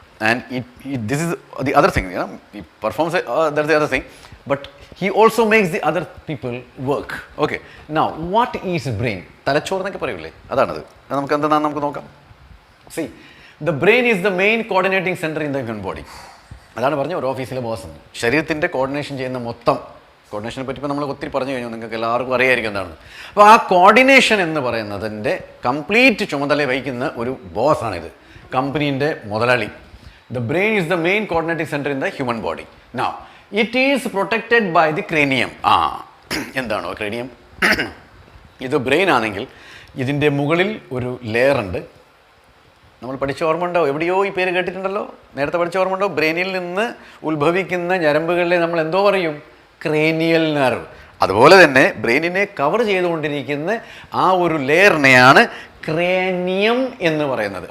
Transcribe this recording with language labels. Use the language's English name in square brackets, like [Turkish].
[English] And this is the other thing, he performs, that's the other thing, but he also makes the other people work. Okay. Now, what is brain? [Malayalam] തലച്ചോറെന്നൊക്കെ പറയൂലേ, അതാണത്. നമുക്ക് എന്താണെന്ന് നമുക്ക് നോക്കാം. [English] See, the brain is the main coordinating center in the human body. [Malayalam] അതാണ് പറഞ്ഞ ഒരു ഓഫീസിലെ boss. ശരീരത്തിൻ്റെ കോർഡിനേഷൻ ചെയ്യുന്ന മൊത്തം, കോർഡിനേഷനെ പറ്റി ഇപ്പോൾ നമ്മൾ ഒത്തിരി പറഞ്ഞു കഴിഞ്ഞു, നിങ്ങൾക്ക് എല്ലാവർക്കും അറിയായിരിക്കും എന്താണ്. അപ്പോൾ ആ കോർഡിനേഷൻ എന്ന് പറയുന്നതിൻ്റെ കംപ്ലീറ്റ് ചുമതല വഹിക്കുന്ന ഒരു ബോസാണിത്, കമ്പനീൻ്റെ മുതലാളി. [English] The brain is the main coordinating center in the human body. Now, it is protected by the cranium. [Malayalam] എന്താണോ cranium? ഇത് ബ്രെയിൻ ആണെങ്കിൽ ഇതിൻ്റെ മുകളിൽ ഒരു ലെയർ ഉണ്ട്. നമ്മൾ പഠിച്ച ഓർമ്മ ഉണ്ടാവും, എവിടെയോ ഈ പേര് കേട്ടിട്ടുണ്ടല്ലോ, നേരത്തെ പഠിച്ച ഓർമ്മ ഉണ്ടാവും. ബ്രെയിനിൽ നിന്ന് ഉത്ഭവിക്കുന്ന ഞരമ്പുകളിലെ നമ്മൾ എന്തോ പറയും, ക്രേനിയൽ നെർവ്. അതുപോലെ തന്നെ ബ്രെയിനിനെ കവർ ചെയ്തുകൊണ്ടിരിക്കുന്ന ആ ഒരു ലെയറിനെയാണ് ക്രേനിയം എന്ന് പറയുന്നത്.